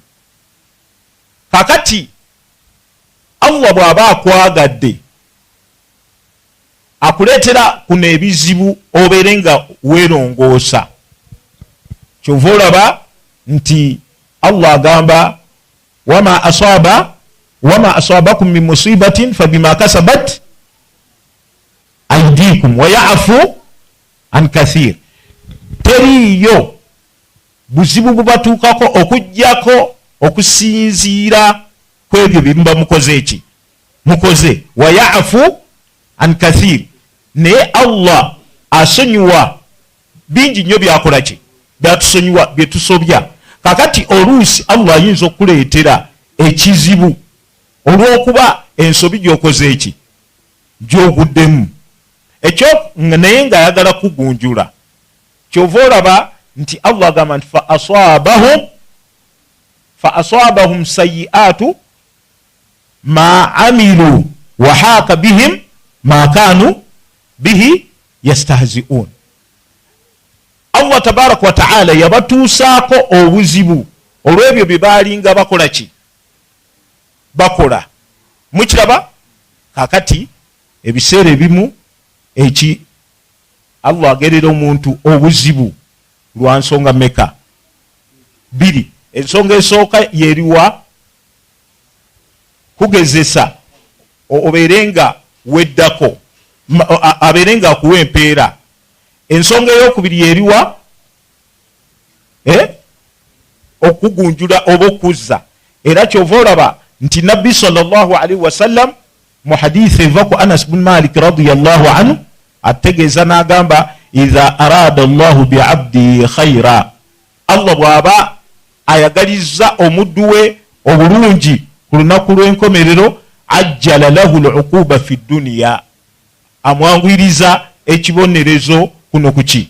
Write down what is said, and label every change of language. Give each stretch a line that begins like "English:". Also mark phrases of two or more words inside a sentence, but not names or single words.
Ganda: Kakati Allah bw'aba akwagadde akuleetera kuno ebizibu obeere nga weerongoosa. Kyova olaba nti Allah agamba
Arabic: وما أصابكم من مصيبة فبما كسبت أيديكم ويعفو عن كثير.
Ganda: Teriyo buzibu bubatuukako okujjako okusinziira kwebyo byemuba mukoze
Arabic: ويعفو عن كثير.
Ganda: Naye Allah asonyiwa bingi nnyo byakola ki? Byatusonyiwa, byetusobya. Kakati oluusi Allah ayinza okuleetera ekizibu olw'okuba ensobi gy'okoze eki? Gy'oguddemu. Ekyo naye ng'ayagala kugunjula. Kyova olaba nti Allah agamba nti
Arabic: فأصابهم سيئات ما عملوا وحاق بهم ما كانوا به يستهزئون.
Ganda: Allah
Arabic: تبارك وتعالى
Ganda: yabatuusaako obuzibu olw'ebyo bye baalinga bakola ki? Bakola. Mukiraba? Kakati ebiseera ebimu eki Allah agerera omuntu obuzibu lwa nsonga meka? 2. Ensonga esooka yeriwa kugezesa obeerenga weddako, abeerenga akuwa empeera. Ensonga eyokubiri yeriwa okugunjula oba okuzza. Era kyova olaba nti Nabbi
Arabic: صلى الله عليه وسلم
Ganda: mu hadithi eva ku Anas bin Malik
Arabic: رضي الله عنه
Ganda: ategeeza n'agamba
Arabic: إذا أراد الله بعبده خيرا,
Ganda: Allah bw'aba ayagalizza omuddu we obulungi ku lunaku lw'enkomerero,
Arabic: عجل له العقوبة في الدنيا,
Ganda: amwangwiriza ekibonerezo kuno kuki?